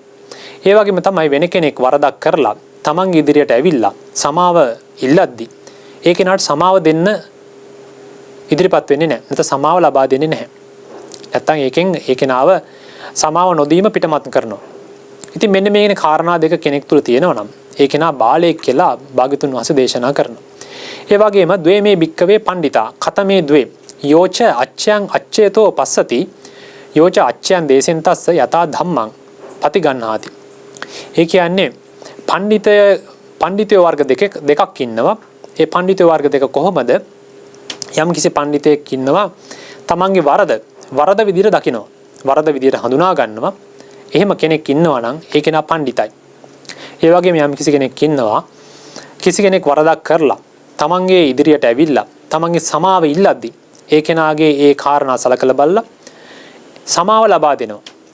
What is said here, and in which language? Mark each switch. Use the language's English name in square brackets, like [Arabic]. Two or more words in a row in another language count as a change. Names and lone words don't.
[Sinhala] ඒ වගේම තමයි වෙන කෙනෙක් වරදක් කරලා තමන්ගේ ඉදිරියට ඇවිල්ලා සමාව ඉල්ලද්දී ඒ කෙනාට සමාව දෙන්න ඉදිරිපත් වෙන්නේ නැහැ. නැත්නම් සමාව ලබා දෙන්නේ නැහැ. නැත්නම් ඒකෙන් ඒ කෙනාව සමාව නොදීම පිටමත් කරනවා. ඉතින් මෙන්න මේ කාරණා දෙක කෙනෙක් තුල තියෙනවා නම් ඒ කෙනා බාලයෙක් කියලා භාග්‍යතුන් වහන්සේ දේශනා කරනවා. ඒ වගේම [Pali] ද්වේමේ භික්කවේ පණ්ඩිතා කතමේ ද්වේ යෝච අච්ඡයන් අච්ඡේතෝ පස්සති යෝච අච්ඡයන් දේසෙන් තස්ස යතා ධම්මං පතිගන්හාති. [Sinhala] ඒ කියන්නේ පණ්ඩිතයෝ වර්ග දෙකක් ඉන්නවා. ඒ පණ්ඩිතයෝ වර්ග දෙක කොහොමද? යම් කිසි පණ්ඩිතයෙක් ඉන්නවා තමන්ගේ වරද විදිහට දකිනවා. වරද විදිහට හඳුනා ගන්නවා. එහෙම කෙනෙක් ඉන්නවා නම් ඒ කෙනා පණ්ඩිතයි. ඒ වගේම යම් කිසි කෙනෙක් ඉන්නවා කිසි කෙනෙක් වරදක් කරලා තමන්ගේ ඉදිරියට ඇවිල්ලා තමන්ගේ සමාව ඉල්ලද්දී ඒ කෙනාගේ ඒ කාරණා සලකලා බලලා සමාව ලබා දෙනවා.